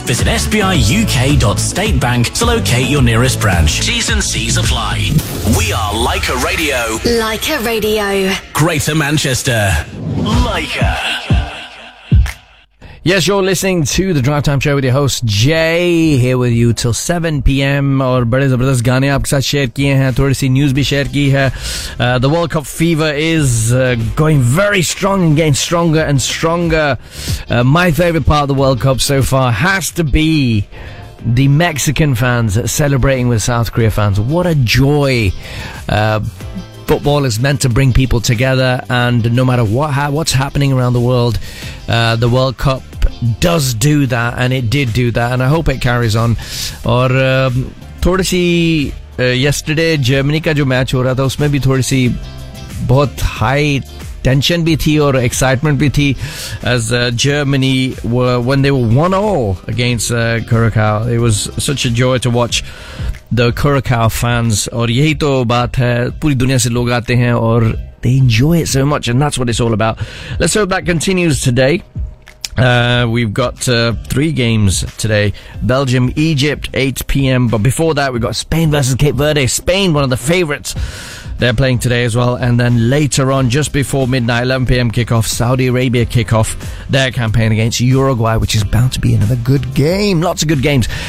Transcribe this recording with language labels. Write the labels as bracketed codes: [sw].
[en] Visit sbiuk.statebank to locate your nearest branch. T's and C's apply. We are Leica Radio. Leica Radio. Greater Manchester. Leica. Yes, you're listening to the Drive Time Show with your host Jay, here with you till 7 p.m. [hi] और बड़े जबरदस्त गाने आपके साथ share किए हैं, थोड़ी सी news भी शेयर की है. [en] The World Cup fever is going very strong and getting stronger and stronger. My favorite part of the World Cup so far has to be the Mexican fans celebrating with South Korea fans. What a joy! Football is meant to bring people together, and no matter what's happening around the world, the World Cup does do that, and it did do that, and I hope it carries on. [hi] और थोड़ी सी yesterday Germany का जो match हो रहा था उसमे भी थोड़ी सी बहुत high tension भी थी और excitement भी थी, [en] as Germany were, when they were 1-0 against Curacao, it was such a joy to watch the Curacao fans. [hi] और यही तो बात है, पूरी दुनिया से लोग आते हैं और [en] they enjoy it so much, and that's what it's all about. Let's hope that continues today. We've got 3 games today. Belgium, Egypt, 8 p.m. But before that, we've got Spain versus Cape Verde. Spain, one of the favourites, they're playing today as well. And then later on, just before midnight, 11 p.m. kickoff, Saudi Arabia kick off their campaign against Uruguay, which is bound to be another good game. Lots of good games.